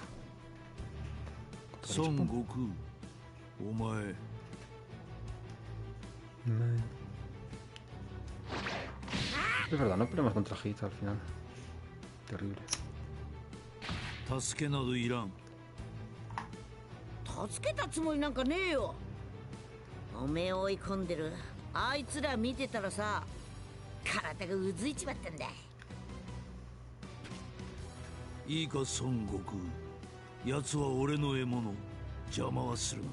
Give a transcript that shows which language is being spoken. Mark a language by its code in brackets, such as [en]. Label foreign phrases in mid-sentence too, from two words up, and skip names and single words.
[ja] 孫悟空、お前 [es] Es verdad, no peleamos contra Hit al final. Terrible. [ja] 助けなどいらん。助けたつもりなんかねえよ。おめえを追い込んでるあいつら見てたらさ、体がうずいちまったんだ。いいか孫悟空、奴は俺の獲物、邪魔はする